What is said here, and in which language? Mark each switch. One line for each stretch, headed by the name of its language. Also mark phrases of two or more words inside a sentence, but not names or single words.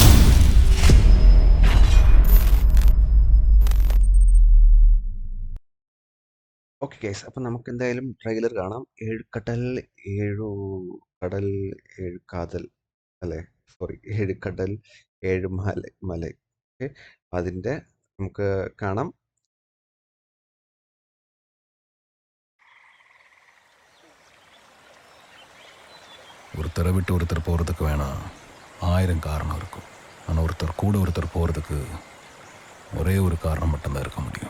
English: okay guys,
Malayalam: അപ്പം നമുക്ക് എന്തായാലും ട്രെയിലർ കാണാം. ഏഴു കടൽ ഏഴ് കാതൽ അല്ലേ? സോറി, ഏഴ് കടൽ ഏഴ് മല. ഓക്കെ, അതിൻ്റെ നമുക്ക് കാണാം.
Tamil: ஒருத்தரை விட்டு ஒருத்தர் போகிறதுக்கு வேணாம் 1000 காரணம் இருக்கும். ஆனால் ஒருத்தர் கூட ஒருத்தர் போகிறதுக்கு ஒரே ஒரு காரணம் மட்டும்தான் இருக்க முடியும்.